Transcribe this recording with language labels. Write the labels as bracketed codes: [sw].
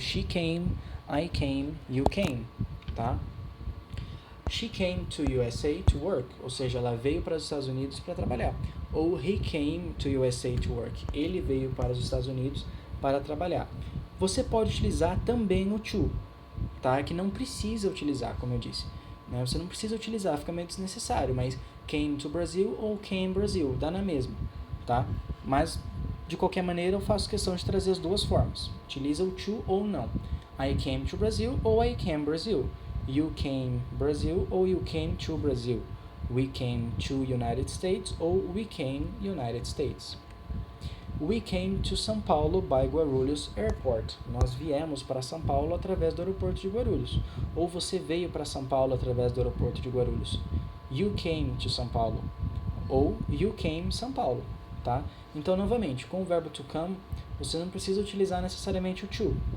[en] She came, I came, you came, tá? She came to USA to work, [pt] ou seja, ela veio para os Estados Unidos para trabalhar. Ou [en] he came to USA to work. [pt] Ele veio para os Estados Unidos para trabalhar. Você pode utilizar também o to, tá? Que não precisa utilizar, como eu disse. Né? Você não precisa utilizar, fica meio desnecessário, mas [en] came to Brazil [pt] ou [en] came Brazil, [pt] dá na mesma, tá? Mas, de qualquer maneira, eu faço questão de trazer as duas formas. Utiliza o to ou não. [en] I came to Brazil ou I came Brazil. You came Brazil ou you came to Brazil. We came to United States ou we came United States. We came to São Paulo by Guarulhos Airport. [pt] Nós viemos para São Paulo através do aeroporto de Guarulhos. Ou você veio para São Paulo através do aeroporto de Guarulhos. [en] You came to São Paulo. Ou you came São Paulo, tá? [pt] Então, novamente, com o verbo to come, você não precisa utilizar necessariamente o to.